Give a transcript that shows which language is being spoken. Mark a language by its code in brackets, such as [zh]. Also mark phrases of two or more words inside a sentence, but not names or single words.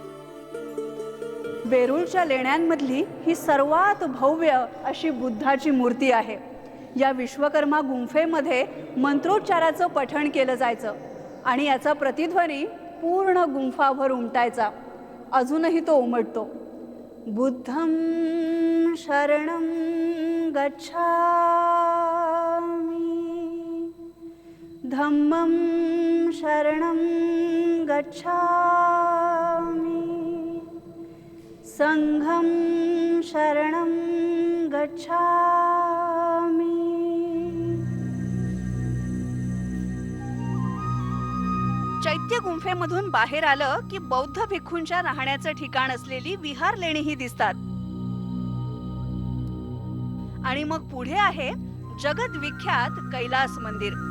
[mr] वेरूळच्या लेण्यांमधली ही सर्वात भव्य अशी बुद्धाची मूर्ती आहे. या विश्वकर्मा गुंफेमध्ये मंत्रोच्चाराचं पठण केलं जायचं आणि याचा प्रतिध्वनी पूर्ण गुंफाभर उमटायचा. अजूनही तो उमटतो. [pi] बुद्धं शरणं गच्छामि, धम्मं शरणं गच्छामि, संघं शरणं गच्छामि. [mr] चैत्य गुंफे गुफेमधून बाहेर आलं की बौद्ध भिक्खूंच्या राहण्याचं ठिकाण असलेली विहार लेणीही दिसतात. आणि मग पुढे आहे जगत विख्यात कैलास मंदिर.